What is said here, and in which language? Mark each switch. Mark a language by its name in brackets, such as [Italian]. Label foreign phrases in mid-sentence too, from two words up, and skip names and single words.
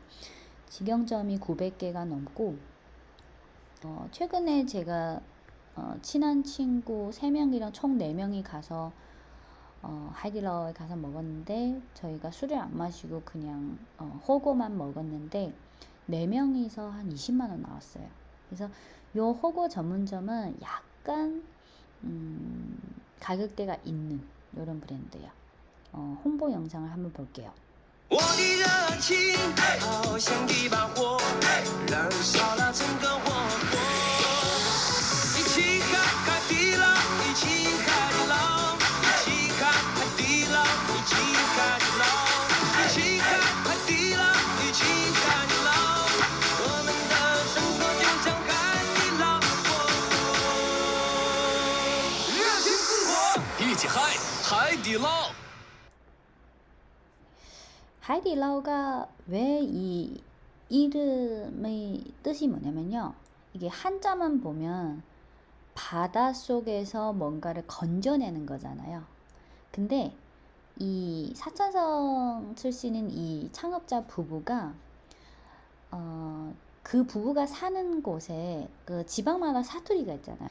[Korean] 직영점이 900개가 넘고 최근에 제가 친한 친구 3명이랑 총 4명이 가서 하이디라오에 가서 먹었는데 저희가 술을 안 마시고 그냥 호거만 먹었는데 4명이서 한 20만 원 나왔어요. 그래서 요 호거 전문점은 약간 가격대가 있는 이런 브랜드예요. 홍보 영상을 한번 볼게요. [Chinese] 我的热情好像一把火，燃烧了整个王国。一起看海底捞，一起海底捞，一起看海底捞，一起海底捞，一起看海底捞，一起海底捞。我们的生活就像海底捞，热情似火，一起嗨，海底捞。 [Korean] 하이디라오가 왜 이 이름의 뜻이 뭐냐면요. 이게 한자만 보면 바닷속에서 뭔가를 건져내는 거잖아요. 근데 이 사천성 출신인 이 창업자 부부가 그 부부가 사는 곳에 그 지방마다 사투리가 있잖아요.